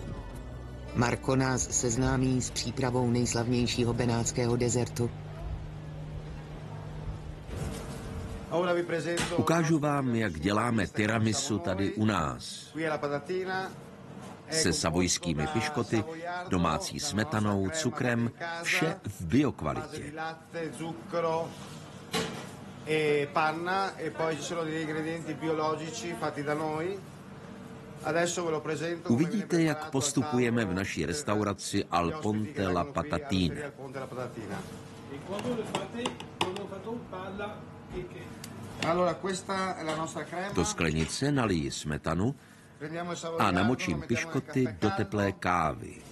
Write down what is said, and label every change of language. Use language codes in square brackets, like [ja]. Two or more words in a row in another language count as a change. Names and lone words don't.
[cs] Marco nás seznámí s přípravou nejslavnějšího benátského dezertu. Ukážu vám, jak děláme tiramisu tady u nás. Se savojskými piškoty, domácí smetanou, cukrem, vše v biokvalitě. [it] Panna e poi ci sono degli ingredienti biologici fatti da noi. Adesso ve lo presento. [cs] Uvidíte, jak postupujeme v naší restauraci Al Ponte la Patatina. Do sklenice naliji smetanu a namočím piškoty do teplé kávy.